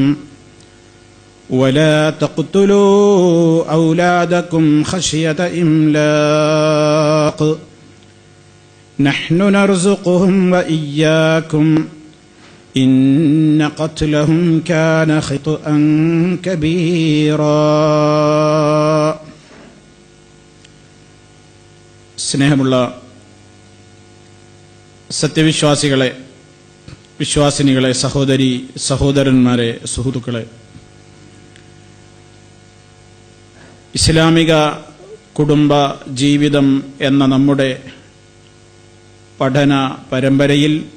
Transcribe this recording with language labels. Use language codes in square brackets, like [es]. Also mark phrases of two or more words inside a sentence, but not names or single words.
[ar] ولا تقتلوا أولادكم خشية إملاق نحن نرزقهم وإياكم إن قتلهم كان خطأ كبيرا. [ml] സ്നേഹമുള്ള സത്യവിശ്വാസികളെ, വിശ്വാസിനികളെ, സഹോദരി സഹോദരന്മാരെ, സുഹൃത്തുക്കളെ, ഇസ്ലാമിക കുടുംബ ജീവിതം എന്ന നമ്മുടെ പഠന പരമ്പരയിൽ